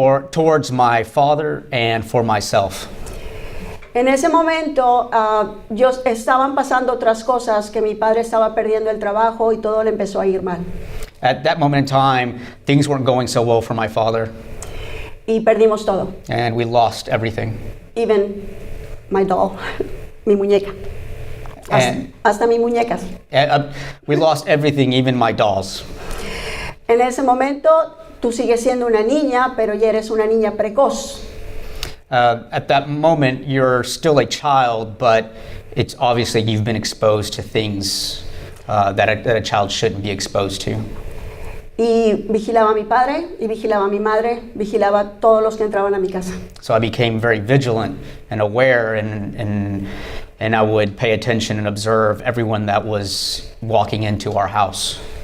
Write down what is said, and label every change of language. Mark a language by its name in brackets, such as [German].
[English] towards my father and for myself. [Spanish] En ese momento estaban pasando otras cosas, que mi padre estaba perdiendo el trabajo y todo le empezó a ir mal. [English] At that moment in time, things weren't going so well for my father, [Spanish] Y perdimos todo. [English] and we lost everything. Even my doll, [Spanish] mi muñeca. [English] And- [Spanish] Hasta mis muñecas. [English] We lost everything, even my dolls. [Spanish] En ese momento tú sigues siendo una niña, pero ya eres una niña precoz. [English] At that moment, you're still a child, but it's obviously you've been exposed to things that a child shouldn't be exposed to. [Spanish] Y vigilaba a mi padre, y vigilaba a mi madre, vigilaba a todos los que entraban a mi casa. [English] So I became very vigilant and aware, and I would pay attention and observe everyone that was walking into our house.